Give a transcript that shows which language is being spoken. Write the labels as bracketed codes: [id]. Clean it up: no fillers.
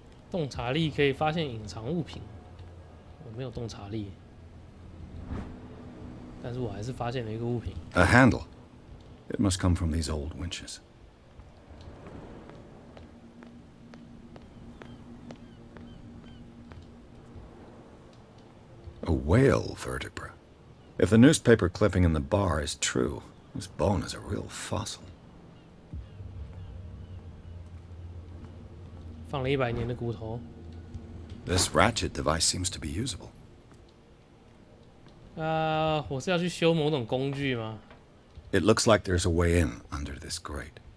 [zh] 洞察力可以发现隐藏物品，我没有洞察力，但是我还是发现了一个物品。 [en] A handle. It must come from these old winches. A whale vertebra. If the newspaper clipping in the bar is true, this bone is a real fossil. [zh] 放了100年的骨头。 [en] This ratchet device seems to be usable. [zh] 我是要去修某种工具吗？ [en] It looks like there's a way in under this grate.